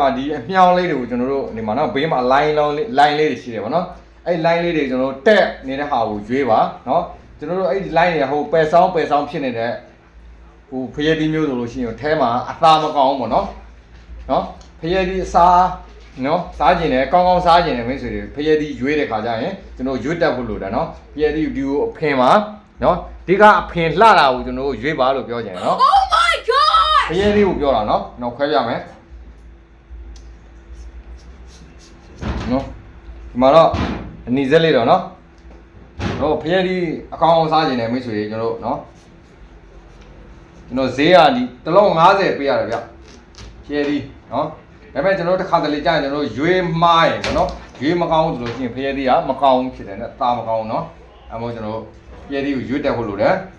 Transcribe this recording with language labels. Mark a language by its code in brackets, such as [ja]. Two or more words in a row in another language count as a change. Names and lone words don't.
[my] မှာဒီအမြောင်းလေးတွေကိုကျွန်တော်တို့ဒီမှာနော်ဘေးမှာ line လေးတွေရှိတယ်ပေါ့နော်အဲ့ line လေးတွေကျွန်တော်တို့တက်နေတဲ့ဟာကိုရွေးပါနော်ကျွန်တော်တို့အဲ့ဒီ line တွေကဟိုပယ်ဆောင်ဖြစ်နေတဲ့ဟိုဖရဲသီးမျိုးဆိုလို့ရှိရင်အဲမှာအသားမကောင်းဘူးပေါ့နော်ဖရဲသီးအစားနော်စားကျင်တယ်ကောင်းကောင်းစားကျင်တယ်မိတ်ဆွေတွေဖရဲသီးရွေးတဲ့ခါကျရင်ကျွန်တော်ရွေးတက်ဖို့လိုတယ်နော်ဖရဲသီးဒီကိုအဖင်ပါနော်ဒီကအဖင်လှတာကိုကျွန်တော်ရွေးပါလို့ပြောကြတယ်နော် [en] Oh my god [my] ဖရဲသီးကိုပြောတာနော်ကျွန်တော်ခွဲပြမယ်နော်ဒီမှာတော့အနီစက်လေးတော့နော်တော့ဖရဲသီးအကောင်အောင်စားကျင်တယ်မိတ်ဆွေတွေကျွန်တော်တို့နော်ကျွန်တော်ဈေးကဒီတစ်လုံး50ပေးရတယ်ဗျဖရဲသီးနော်ဒါပေမဲ့ကျွန်တော်တစ်ခါတလေကြာရင်ကျွန်တော်ရွေးမှားရင်နော်ရွေးမကောင်းဘူးဆိုလို့ရှိရင်ဖရဲသီးကမကောင်းဖြစ်တယ်နဲ့တာမကောင်းနော်အဲမို့ကျွန်တော်ဖရဲသီးကိုရွေးတက်ဖို့လိုတယ်